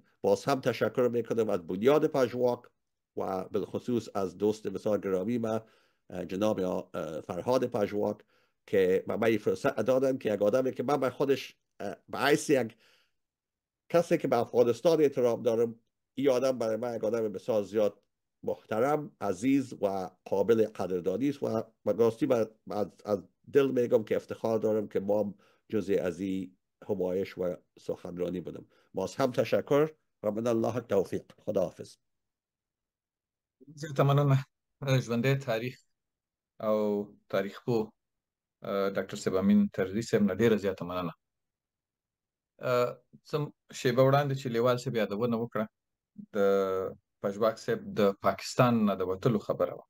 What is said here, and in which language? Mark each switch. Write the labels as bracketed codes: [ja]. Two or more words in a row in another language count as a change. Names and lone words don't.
[fa] باز هم تشکر میکنم از بنیاد پژواک و بالخصوص از دوست بسیار گرامی ما جناب فرهاد پژواک که به من فرصت دادن که یک آدمی که من به خودش بعیس یک کسی که به افغانستان احترام دارم، این آدم برای من یک آدم بسیار زیاد محترم، عزیز و قابل قدردانی است و راستی از دل میگم که افتخار دارم که ما جزء از این همایش و سخنرانی بودم. باز هم تشکر و [ar] من الله التوفیق. [fa] خداحافظ. [ps] زیاته مننه ژوندی تاریخ او تاریخ پوه ډاکټر صاحب امین ترزي صاحب نه ډېره زیاته مننه. څه شیبه وړاندې چې لیوال صاحب یادونه وکړه د پژواک صاحب د پاکستان نه د وتلو خبره وه.